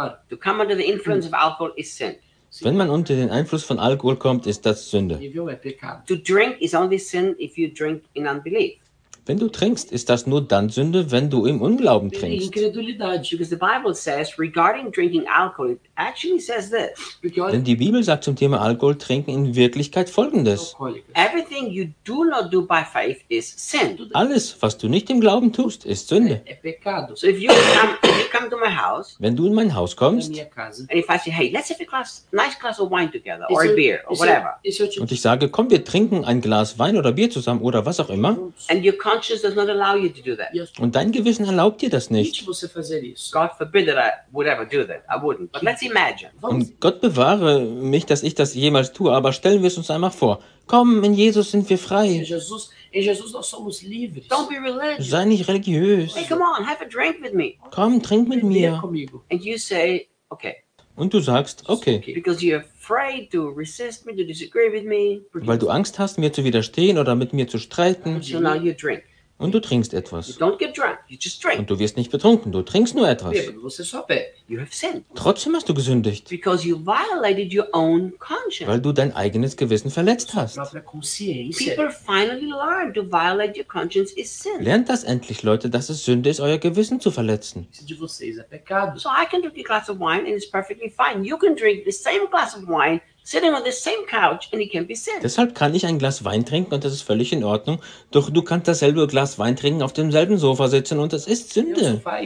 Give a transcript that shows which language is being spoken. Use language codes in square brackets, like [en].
[en] To come under the influence of alcohol is sin. [de] Wenn man unter den Einfluss von Alkohol kommt, ist das Sünde. [en] To drink is only sin if you drink in unbelief. [de] Wenn du trinkst, ist das nur dann Sünde, wenn du im Unglauben trinkst. [en] Because the Bible says, regarding drinking alcohol, it actually says this. [de] Denn die Bibel sagt zum Thema Alkohol trinken in Wirklichkeit Folgendes. [en] Everything you do not do by faith is sin. [de] Alles, was du nicht im Glauben tust, ist Sünde. [en] So if you come to my house, [de] wenn du in mein Haus kommst, [en] and if I say, hey, let's have a nice glass of wine together, or a beer, or whatever. [de] Und ich sage, komm, wir trinken ein Glas Wein oder Bier zusammen, oder was auch immer. [en] And your conscience does not allow you to do that. [de] Und dein Gewissen erlaubt dir das nicht. [en] God forbid that I would ever do that. I wouldn't. But let's imagine. [de] Und Gott bewahre mich, dass ich das jemals tue, aber stellen wir es uns einmal vor. Komm, in Jesus sind wir frei. [pt] In Jesus nós somos livres. [en] Don't be religious. [de] Sei nicht religiös. [en] Hey, come on, have a drink with me. [de] Komm, trink mit mir. [en] And you say, okay. [de] Und du sagst, okay. [en] Because you're afraid to resist me, to disagree with me. [de] Weil du Angst hast, mir zu widerstehen oder mit mir zu streiten. [en] So now you drink. [de] Und du trinkst etwas. [en] You don't get drunk, you just drink. [de] Und du wirst nicht betrunken, du trinkst nur etwas. [en] Yeah, but you have sinned. [de] Trotzdem hast du gesündigt. [en] Because you violated your own conscience. [de] Weil du dein eigenes Gewissen verletzt hast. [en] People finally learn to violate your conscience is sin. [de] Lernt das endlich, Leute, dass es Sünde ist, euer Gewissen zu verletzen. [en] So I can drink a glass of wine and it's perfectly fine. You can drink the same glass of wine sitting on the same couch and it can be sin. [de] Deshalb kann ich ein Glas Wein trinken und das ist völlig in Ordnung. Doch du kannst dasselbe Glas Wein trinken auf demselben Sofa sitzen und das ist Sünde.